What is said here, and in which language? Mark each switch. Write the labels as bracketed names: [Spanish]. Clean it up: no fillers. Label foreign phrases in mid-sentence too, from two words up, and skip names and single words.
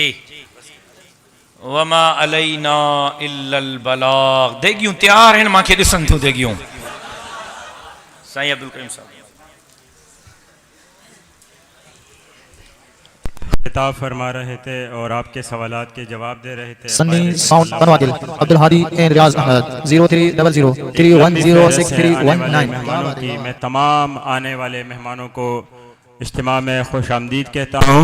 [Arabic] وما علينا إلا البلاغ. [Urdu] دیگیوں تیار ہیں, [Sindhi] मांखे ॾिसन थो देगियूं। साईं अब्दुल करीम साहब [Urdu] خطاب فرما رہے تھے اور آپ کے سوالات کے جواب دے رہے تھے. सन्नी साउंड बनवादिल अब्दुल हादी एंड रियाज अहमद 030031063119। مہمانوں کی میں تمام آنے والے مہمانوں کو اجتماع میں خوش آمدید کہتا ہوں.